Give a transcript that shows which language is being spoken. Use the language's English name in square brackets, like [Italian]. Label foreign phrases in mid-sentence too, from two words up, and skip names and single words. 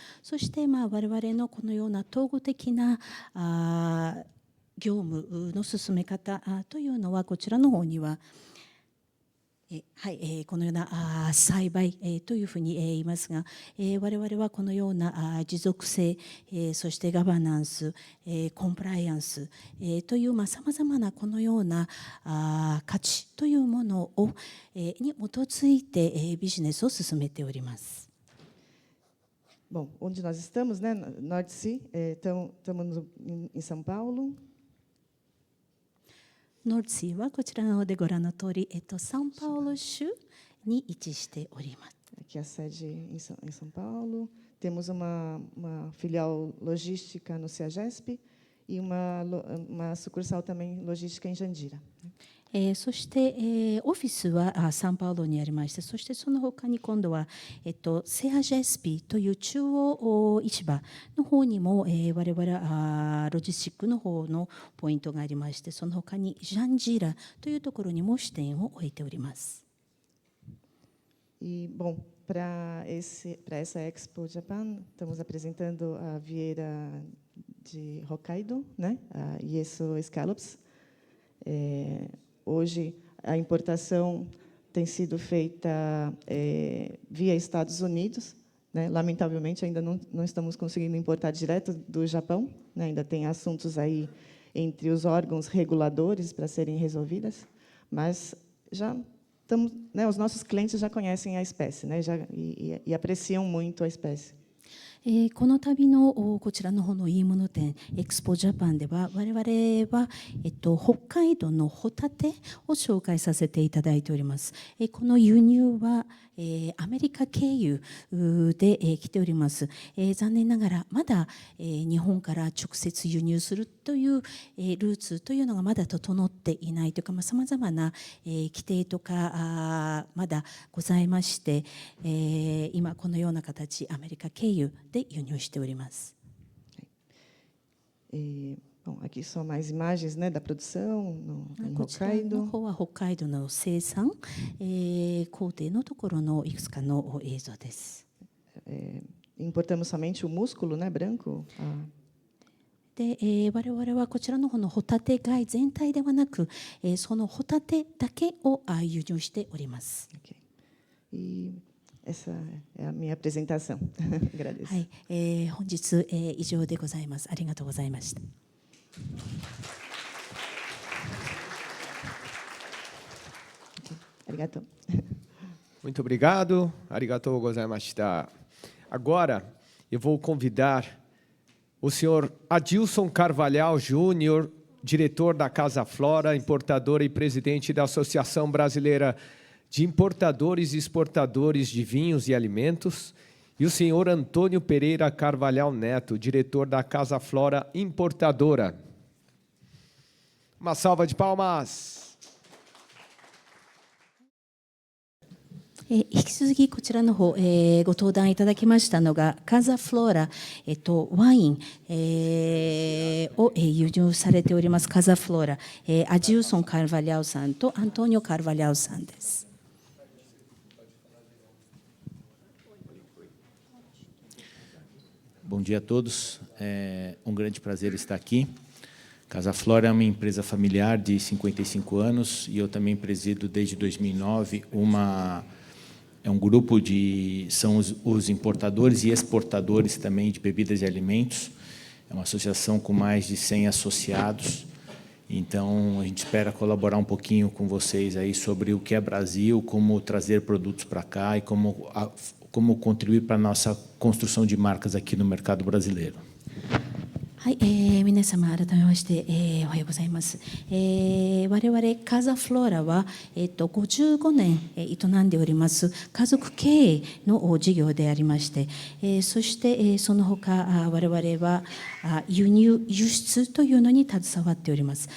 [Japanese] そして我々のこのような統合的な業務の進め方というのはこちらの方にははい、このような栽培というふうに言いますが、我々はこのような持続性、そしてガバナンス、コンプライアンスというさまざまなこのような価値というものをに基づいてビジネスを進めております。 [Portuguese] Bom, onde nós estamos, né? North Sea, estamos em São Paulo. [Japanese] ノルツィはこちらの方でご覧の通り、サンパウロ州に位置しております。 [Portuguese] Aqui a sede em São Paulo. Temos uma filial logística no CEAGESP e uma sucursal também logística em Jandira. そして、オフィスはサンパウロにありまして、そしてその他に今度は、セアジェスピという中央市場の方にも、我々ロジスティックの方のポイントがありまして、その他にジャンジーラというところにも支店を置いております。 E bom, para essa Expo Japan, estamos apresentando a vieira de Hokkaido, né? A Yeso Scallops. Hoje, a importação tem sido feita via Estados Unidos, né? Lamentavelmente, ainda não estamos conseguindo importar direto do Japão, né? Ainda tem assuntos aí entre os órgãos reguladores para serem resolvidas, mas já estamos, né, os nossos clientes já conhecem a espécie, né, e apreciam muito a espécie. [Japanese] この度のこちらの方のいいもの展エクスポジャパンでは我々は、北海道のホタテを紹介させていただいております。この輸入はアメリカ経由で来ております。残念ながらまだ日本から直接輸入するというルーツというのがまだ整っていないというか、さまざまな規定とかまだございまして、今このような形アメリカ経由で輸入しております。 [Portuguese] Bom, aqui são mais imagens, né, da produção em [Japanese] こちらの Hokkaido. 方は北海道の生産、工程のところのいくつかの映像です。 [Portuguese] Importamos somente o músculo, né, branco. [Japanese] で、我々はこちらの方のホタテ貝全体ではなく、そのホタテだけを輸入しております。 [Portuguese] Okay. E essa é a minha apresentação. Agradeço. [Japanese] はい、本日、以上でございます。ありがとうございました。 Arigato. [Portuguese] Muito obrigado. [Japanese] ありがとうございました. [Portuguese] Agora, eu vou convidar o senhor Adilson Carvalhal Júnior, diretor da Casa Flora, importadora e presidente da Associação Brasileira de Importadores e Exportadores de Vinhos e Alimentos, e o senhor Antônio Pereira Carvalhal Neto, diretor da Casa Flora Importadora. Uma salva de palmas. 引き続きこちらの方、ご登壇いただきましたのがカザフローラ、ワイン、を、輸入されておりますカザフローラ、アジウソン・カルバリャウさんとアントニオ・カルバリャウさんです。 Bom dia a todos. É um grande prazer estar aqui. Casa Flora é uma empresa familiar de 55 anos e eu também presido desde 2009 é um grupo são os importadores e exportadores também de bebidas e alimentos. É uma associação com mais de 100 associados. Então, a gente espera colaborar um pouquinho com vocês aí sobre o que é Brasil, como trazer produtos para cá e como contribuir para a nossa construção de marcas aqui no mercado brasileiro. [Japanese] はい、皆様改めまして、おはようございます。我々カザフローラは、55年、営んでおります家族経営の事業でありまして、そして、その他我々は輸入輸出というのに携わっております。